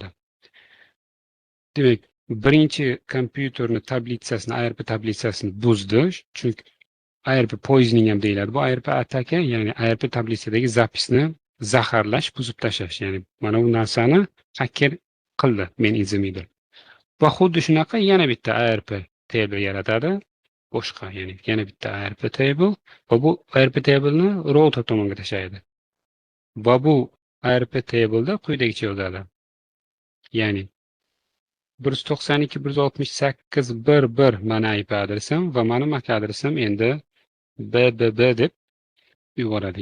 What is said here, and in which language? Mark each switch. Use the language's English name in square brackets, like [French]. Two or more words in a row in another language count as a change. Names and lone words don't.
[Uzbek] Demak, birinchi kompyuterni tablitsasini, ARP tablitsasini buzdi, chunki [English] ARP poisoning [Uzbek] ham deyiladi. Bu ARP ataka, ya'ni ARP tabletsadagi zapisni zaharlash, buzib tashlash. Ya'ni mana bu narsani hacker qildi, [English] men in the middle. [Uzbek] Va xuddi shunaqa yana bitta [English] ARP table [Uzbek] yaratadi. Boshqa, ya'ni yana bitta [English] ARP table [Uzbek] va bu [English] ARP table'ni [Uzbek] router tomonga tashlaydi. Va bu [English] ARP table'da [Uzbek] quyidagicha yozadi. Ya'ni 192.168.1.1 mana IP adresim va mana MAC adresim endi BBB deb yuboradi.